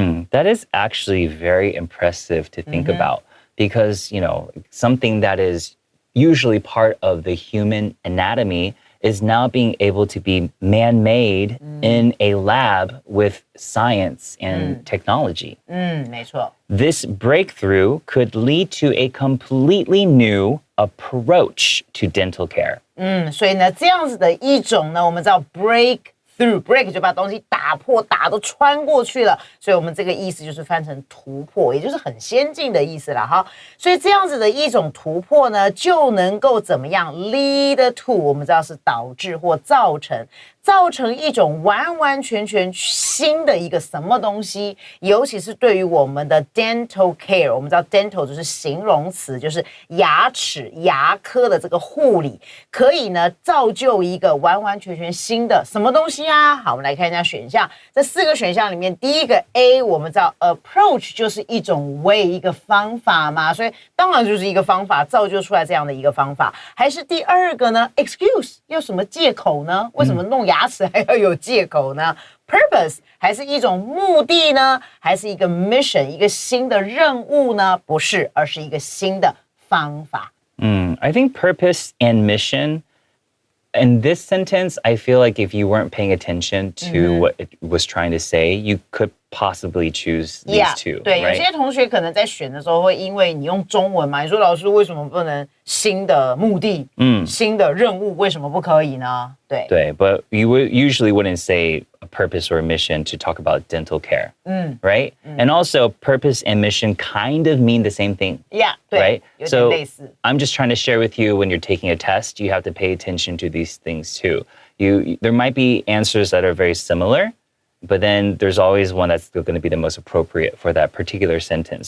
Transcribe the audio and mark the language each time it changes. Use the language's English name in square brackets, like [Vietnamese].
[English] That is actually very impressive to think about because, something that is usually part of the human anatomy is now being able to be man-made in a lab with science and technology. [Chinese] 没错。 [English] This breakthrough could lead to a completely new approach to dental care. [Chinese] 所以呢，这样子的一种呢，我们知道 break 就把东西打破，打都穿过去了，所以我们这个意思就是翻成突破，也就是很先进的意思了哈。所以这样子的一种突破呢，就能够怎么样 lead to， 我们知道是导致或造成一种完全新的一个什么东西，尤其是对于我们的 dental care， 我们知道 dental 就是形容词，就是牙齿、牙科的这个护理，可以呢造就一个完全新的什么东西啊？好，我们来看一下选项，这4个选项里面，第一个 A， 我们知道 approach 就是一种way， 一个方法嘛，所以当然就是一个方法造就出来这样的一个方法，还是第2个呢 excuse 要什么借口呢？为什么弄牙齿还要有借口呢？Purpose 还是一种目的呢？还是一个 mission 一个新的任务呢？不是，而是一个新的方法。 [English] I think purpose and mission, in this sentence, I feel like if you weren't paying attention to what it was trying to say, you could possibly choose these two, [Chinese] 对， [English] right? [Chinese] 有些同学可能在选的时候会因为你用中文嘛，你说老师为什么不能新的目的、新的任务为什么不可以呢？对， [English] but you usually wouldn't say a purpose or a mission to talk about dental care, right? And also, purpose and mission kind of mean the same thing, [Chinese] 对 [English] right? [Chinese] 有点 [English] So [Chinese] 类似。 [English] I'm just trying to share with you when you're taking a test, you have to pay attention to these things too. there might be answers that are very similar, but then there's always one that's still going to be the most appropriate for that particular sentence.